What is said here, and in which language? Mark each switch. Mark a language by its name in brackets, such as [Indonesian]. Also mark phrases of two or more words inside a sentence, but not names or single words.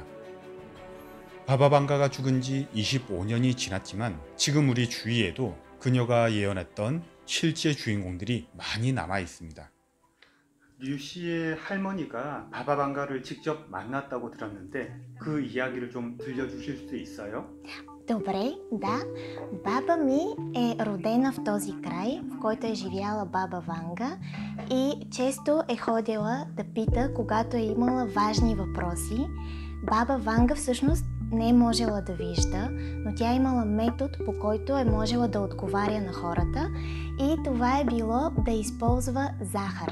[Korean] 바바방가가 죽은 지 25년이 지났지만 지금 우리 주위에도 그녀가 예언했던 실제 주인공들이 많이 남아 있습니다. 류 씨의 할머니가 바바방가를 직접 만났다고 들었는데 그 ияги를 좀 들려주실 수 있어요? [Bulgarian] Добре, да. Баба ми е родена в този край, в който е живяла баба Ванга и често е ходила да пита, когато е имала важни въпроси. Баба Ванга всъщност не е можела да вижда, но тя имала метод, по който е можела да отговаря на хората и това е било да използва захар.